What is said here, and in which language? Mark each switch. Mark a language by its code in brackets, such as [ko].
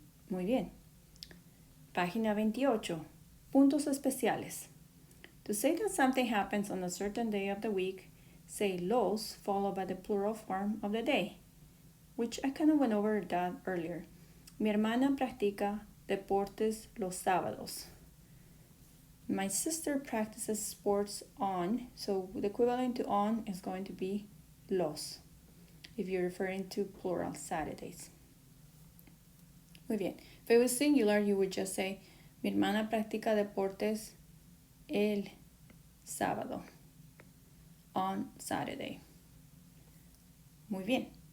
[es] Muy bien. Página 28. Puntos especiales. [en] To say that something happens on a certain day of the week, say los followed by the plural form of the day, which I kind of went over that earlier. [es] Mi hermana practica deportes los sábados. [en] My sister practices sports on, so the equivalent to on is going to be los, if you're referring to plural Saturdays. [es] Muy bien. [en] If it was singular, you would just say, [es] mi hermana practica deportes el sábado, [en] on Saturday. [es] Muy bien.